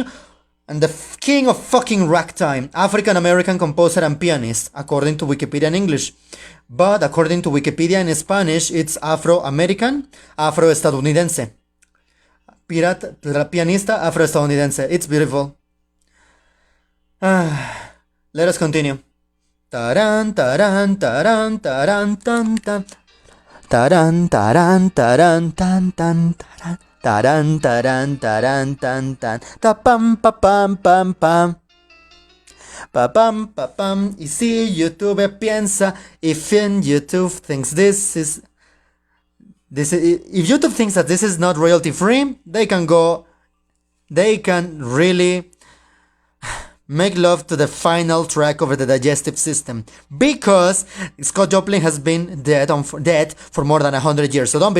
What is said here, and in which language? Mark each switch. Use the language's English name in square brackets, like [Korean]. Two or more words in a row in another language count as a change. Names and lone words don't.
[English] And the king of fucking ragtime, African-American composer and pianist, according to Wikipedia in English. But according to Wikipedia in Spanish, it's Afro-American, Afro-Estadounidense. [Spanish] Pianista Afro-Estadounidense. [English] It's beautiful. Let us continue. Taran, taran, taran, taran, tan, tan. Taran, taran, taran, tan, tan, taran. Taran, taran, taran, tan, tan. Ta pam, pa pam, pam, pam. Pa pam, pa pam. [Spanish] Y si YouTube piensa, [English] if YouTube thinks if YouTube thinks that this is not royalty free, they can really make love to the final track over the digestive system, because Scott Joplin has been dead for more than 100 years.